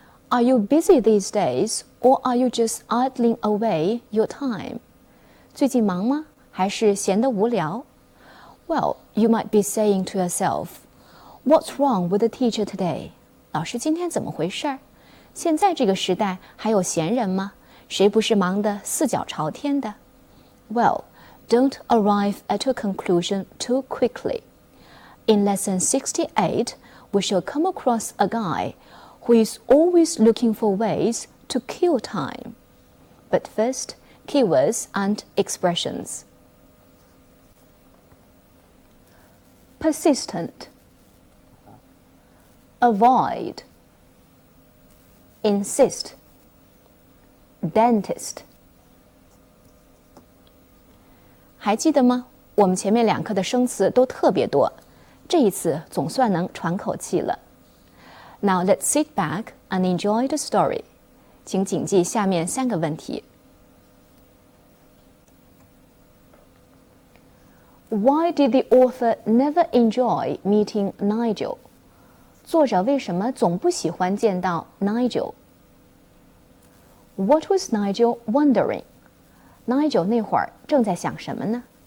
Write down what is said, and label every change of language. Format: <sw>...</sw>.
<en>Are you busy these days or are you just idling away your time?</en> <zh>最近忙吗？还是闲得无聊？</zh> <en>Well, you might be saying to yourself, What's wrong with the teacher today?</en> <zh>老师今天怎么回事？现在这个时代还有闲人吗？谁不是忙得四脚朝天的？</zh> <en>Well, don't arrive at a conclusion too quickly. In lesson 68, we shall come across a guy who is always looking for ways to kill time. But first, keywords and expressions. Persistent, avoid, insist, dentist.</en> <zh>还记得吗？我们前面两课的生词都特别多，这一次总算能喘口气了。</zh> <en>Now let's sit back and enjoy the story.</en> <zh>请谨记下面三个问题。</zh> <en>Why did the author never enjoy meeting Nigel?</en> <zh>作者为什么总不喜欢见到 Nigel?</zh> <en>What was Nigel wondering?</en> <zh>Nigel 那会儿正在想什么呢？</zh>